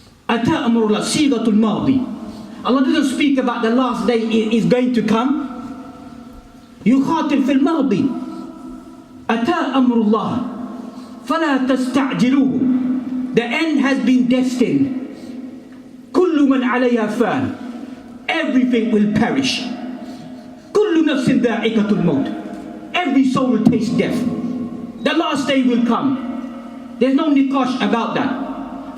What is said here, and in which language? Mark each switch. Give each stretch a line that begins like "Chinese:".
Arabic: أَتَى أَمْرُ اللَّهِ صيغة الماضي.
English: Allah doesn't speak about the last day is going to come.
Arabic: يخاطب في الماضي. أتى أمر الله فلا تستعجلوه.
English: The end has been destined.
Arabic: كل من عليها فان.
English: Everything will perish.
Arabic: كل نفس ذائقة الموت.
English: Every soul will taste death. The last day will come. There's no nikosh about that.